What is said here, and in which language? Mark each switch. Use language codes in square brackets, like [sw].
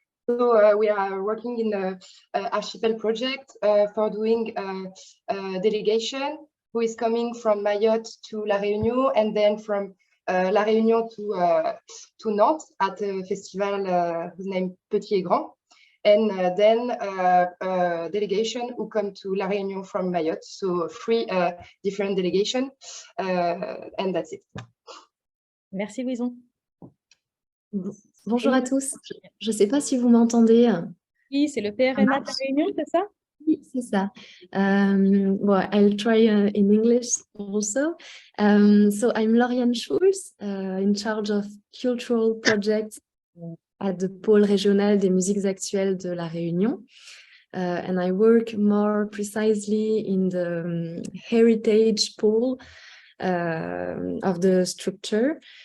[en] So we are working in the Archipel project for doing a delegation who is coming from Mayotte to La Réunion and then from La Réunion to Nantes at a festival whose name Petit et Grand. And then a delegation who come to La Réunion from Mayotte. So 3 different delegations, and that's it. [fr] Merci, Louison. Bonjour à tous. Je ne sais pas si vous m'entendez. Oui, c'est le PRNA de La Réunion, c'est ça? Oui, c'est ça. [en] Well, I'll try in English also. So I'm Lauriane Schulz, in charge of cultural projects at the pôle régional des musiques actuelles de La Réunion. And I work more precisely in the heritage pole of the structure.